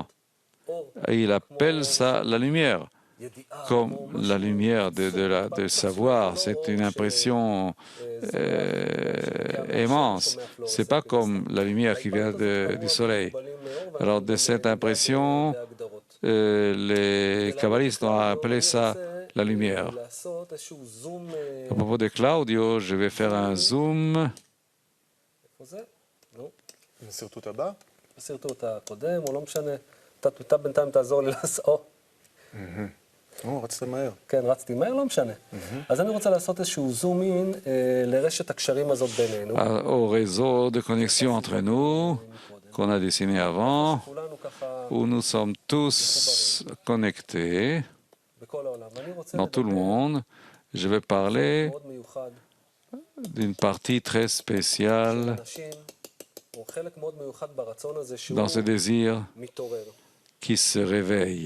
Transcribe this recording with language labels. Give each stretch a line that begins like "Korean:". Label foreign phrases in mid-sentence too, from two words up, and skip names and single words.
French: Et il appelle ça la lumière. Comme la lumière de savoir, c'est une impression immense. Ce n'est pas comme la lumière qui vient du soleil. Alors, de cette impression, les kabbalistes ont appelé ça la lumière. À propos de Claudio, je vais faire un zoom.
Hebrew: רצת מהר. כן, רצתי מהר, לא משנה. אז אני רוצה לעשות איזשהו
English: zoom in
Hebrew: לרשת הקשרים הזאת בינינו.
French: Au réseau de connexion entre nous, qu'on a dessiné avant, où nous sommes tous connectés dans tout le monde. Je vais parler d'une partie très spéciale dans ce désir qui se réveille.